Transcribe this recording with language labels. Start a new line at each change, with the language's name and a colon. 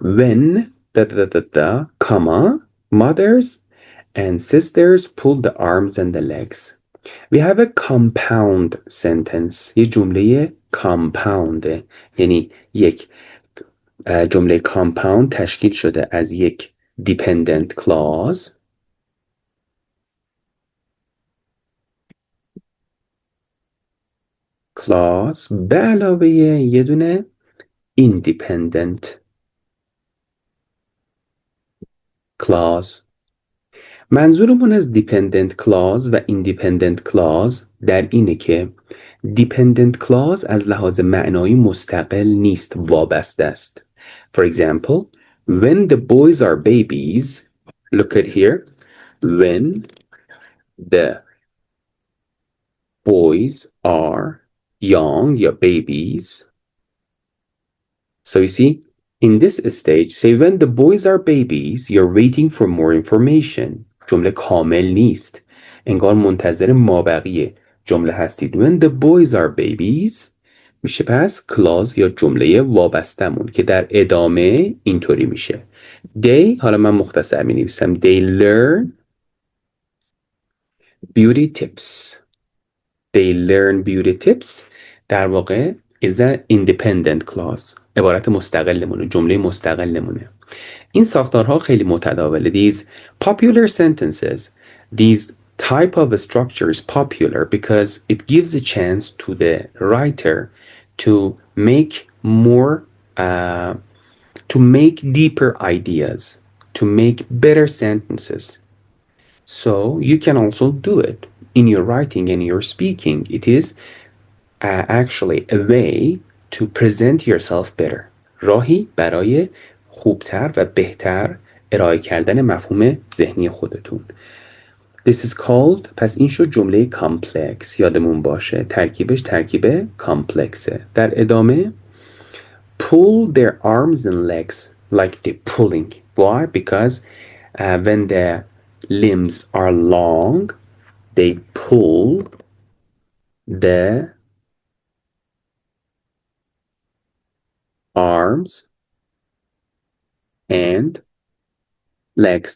English: When comma, mothers and sisters pull the arms and the legs. We have a compound sentence.
Persian: یه جمله compound. یعنی یک جمله compound تشکیل شده از یک dependent clause به علاوه یه دونه independent clause. منظورمون از dependent clause و independent clause در اینه که dependent clause از لحاظ معنایی مستقل نیست، وابسته است.
English: For example, when the boys are babies, look at here, when the boys are young, your babies. So you see, in this stage, say when the boys are babies, you're waiting for more information.
Persian: جمله کامل نیست. انگار منتظر مابقی جمله هستید.
English: When the boys are babies
Persian: میشه پس clause یا جمله وابستمون که در ادامه اینطوری میشه. They، حالا من مختصر می نویسم.
English: They learn beauty tips. They learn beauty tips.
Persian: در واقع
English: is an independent clause.
Persian: عبارت مستقلمونه، جمله مستقلمونه. این ساختارها خیلی متداوله.
English: These popular sentences, these type of structure is popular because it gives a chance to the writer to make more, to make deeper ideas, to make better sentences. So you can also do it in your writing and your speaking. It is actually a way to present yourself better.
Persian: راهی برای خوبتر و بهتر ارائه کردن مفهوم ذهنی خودتون.
English: This is called،
Persian: پس این شد جمله complex. یادمون باشه ترکیبش ترکیب complexه. در ادامه
English: pull their arms and legs like they're pulling. Why? Because when the limbs are long, they pull the arms and legs.